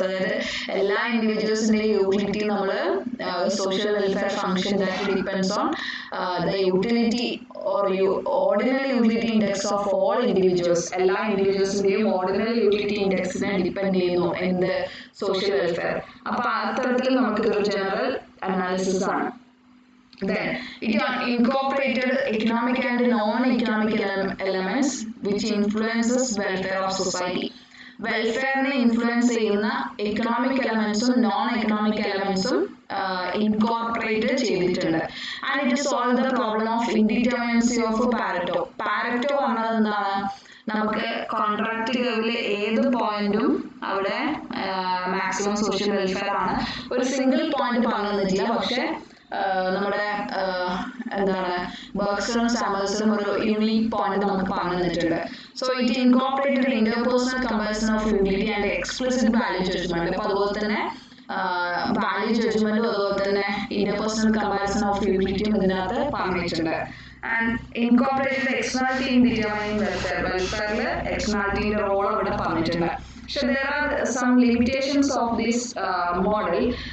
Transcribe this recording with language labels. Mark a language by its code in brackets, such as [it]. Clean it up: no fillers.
[ml] അതായത് എല്ലാ ഇൻഡിവിജ്വൽസിന്റെയും യൂട്ടിലിറ്റി നമ്മൾ [en] Social welfare function that depends on the utility or ordinary utility index of all individuals. [ml] എല്ലാ ഇൻഡിവിജ്വൽസിന്റെയും ordinary utility ഇൻഡെക്സിനെ depend ചെയ്യുന്നു എന്ത് social welfare. അപ്പൊ അത്തരത്തിൽ നമുക്കിതൊരു ജനറൽ അനാലിസിസ് ആണ്. [en] Then it incorporated economic and non-economic elements which influences welfare of society. [ml] വെൽഫെയറിനെ influence ചെയ്യുന്ന economic എലമെന്റ്സും non economic എലമെന്റ്സും incorporate ചെയ്തിട്ടുണ്ട്. [en] And it solve the problem of indeterminacy of Pareto. [ml] Pareto പറഞ്ഞത് എന്താണ്? നമുക്ക് contract കർവില് ഏത് പോയിന്റും അവിടെ മാക്സിമം സോഷ്യൽ വെൽഫെയർ ആണ്. ഒരു സിംഗിൾ പോയിന്റ് പറഞ്ഞിട്ടില്ല, പക്ഷെ നമ്മുടെ എന്താണ് ബർഗ്സണും സാമൽസണും ഒരു യൂണിക് പോയിന്റ് നമുക്ക് പറഞ്ഞു തന്നിട്ടുണ്ട്. [en] So it incorporated interpersonal comparison of utility and explicit value judgment. [ml] അപ്പൊ അതുപോലെ തന്നെ വാല്യൂ ജഡ്ജ്മെന്റും അതുപോലെ തന്നെ ഇന്റർപേഴ്സണൽ കമ്പാരിസൺ ഓഫ് യൂട്ടിലിറ്റിയും ഇതിനകത്ത് പറഞ്ഞിട്ടുണ്ട്. [en] And incorporated externality in determining welfare. [ml] വെൽഫെയറിൽ എക്സ്റ്റേണാലിറ്റിയുടെ role അവിടെ പറഞ്ഞിട്ടുണ്ട്. [en] So there are some limitations of this model.